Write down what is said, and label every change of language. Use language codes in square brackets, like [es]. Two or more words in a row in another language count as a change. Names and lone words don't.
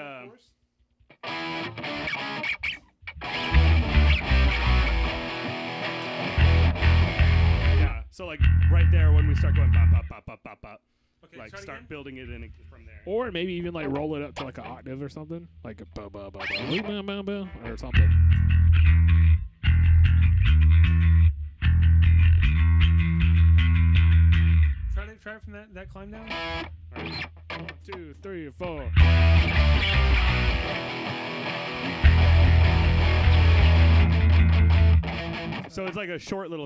[en] again for the chorus. yeah. So like right there when we start going pop pop pop pop pop pop, Okay, like try it start again. building it in from there. Or maybe even like roll it up to like an octave or something, like a ba ba ba ba ba ba ba or something. Try it from that climb down. 1, 2, 3, 4. So it's like a short little